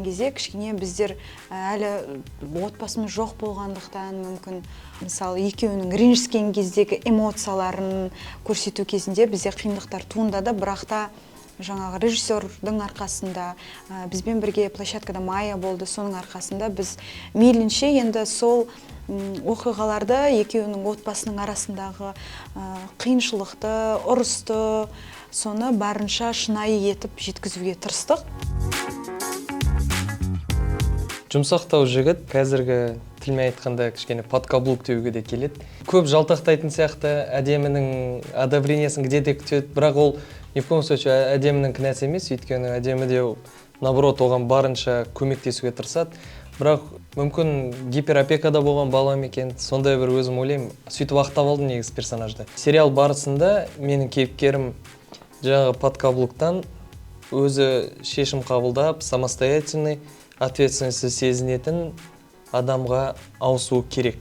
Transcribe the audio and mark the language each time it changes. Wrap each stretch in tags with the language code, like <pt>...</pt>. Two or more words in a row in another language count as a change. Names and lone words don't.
<kk>кезде кішкене біздер әлі отбасымыз жоқ болғандықтан мүмкін мысалы екеуінің ренжіскен кездегі эмоцияларын көрсету кезінде бізде қиындықтар туындады, бірақ та жаңағы режиссердің арқасында бізбен бірге площадкада Майя болды, соның арқасында біз мейлінше енді сол оқиғаларды екеуінің отбасының арасындағы қиыншылықты, ұрысты, соны барынша шынайы етіп жеткізуге тырыстық. Жұмсақтау жігіт қазіргі тілмен айтқанда кішкене подкаблук деуге де келеді. Көп жалтақтайтын сияқты, әдемінің одобрениесін где-то күтеді, бірақ ол</kk> <ru>ни в коем случае</ru> <kk>әдемінің кінәсі емес, өйткені әдемі де наоборот оған барынша көмектесуге тырысады. Бірақ мүмкін гиперопекада болған балам екен, сондай бір өзім ойлаймын, сөйтіп ақтап алдым негізі персонажды. Сериал барысында менің кейіпкерім жаңағы подкаблуктан өзі шешім қабылдап,</kk> <ru>самостоятельный, ответственности</ru> <kk>сезінетін адамға ауысу керек.</kk>